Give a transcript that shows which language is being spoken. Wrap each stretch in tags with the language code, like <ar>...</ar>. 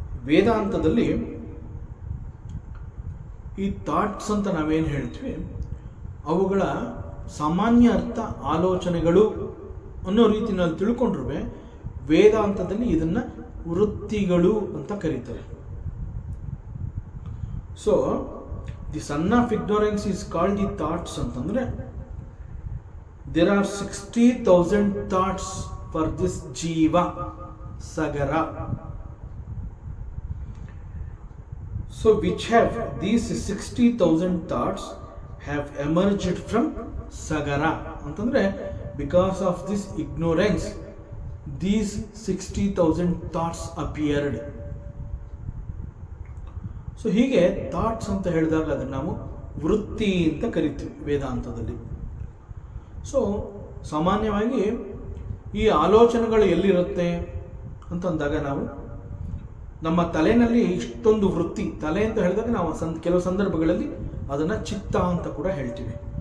<kn>ವೇದಾಂತದಲ್ಲಿ ಈ ಥಾಟ್ಸ್ ಅಂತ ನಾವೇನು ಹೇಳ್ತೀವಿ, ಅವುಗಳ ಸಾಮಾನ್ಯ ಅರ್ಥ ಆಲೋಚನೆಗಳು ಅನ್ನೋ ರೀತಿಯಲ್ಲಿ ತಿಳ್ಕೊಂಡ್ರೂ ವೇದಾಂತದಲ್ಲಿ ಇದನ್ನು ವೃತ್ತಿಗಳು ಅಂತ ಕರೀತಾರೆ.</kn> <en>So the sun of ignorance is called the thoughts ಅಂತಂದರೆ there are 60,000 thoughts for this jiva sagara. So which have these 60,000 thoughts have emerged from sagara antandre because of this ignorance these 60,000 thoughts appeared.</en> <kn>So ಹೀಗೆ thoughts ಅಂತ ಹೇಳಿದಾಗ ಅದನ್ನು ನಾವು ವೃತ್ತಿ ಅಂತ ಕರಿತೀವಿ ವೇದಾಂತದಲ್ಲಿ. So ಸಾಮಾನ್ಯವಾಗಿ ಈ ಆಲೋಚನೆಗಳು ಎಲ್ಲಿರುತ್ತೆ ಅಂತಂದಾಗ ನಾವು ನಮ್ಮ ತಲೆಯಲ್ಲಿ ಇಷ್ಟೊಂದು ವೃತ್ತಿ, ತಲೆ ಅಂತ ಹೇಳಿದಾಗ ನಾವು ಕೆಲವು ಸಂದರ್ಭಗಳಲ್ಲಿ ಅದನ್ನು ಚಿತ್ತ ಅಂತ ಕೂಡ ಹೇಳ್ತೀವಿ.</kn>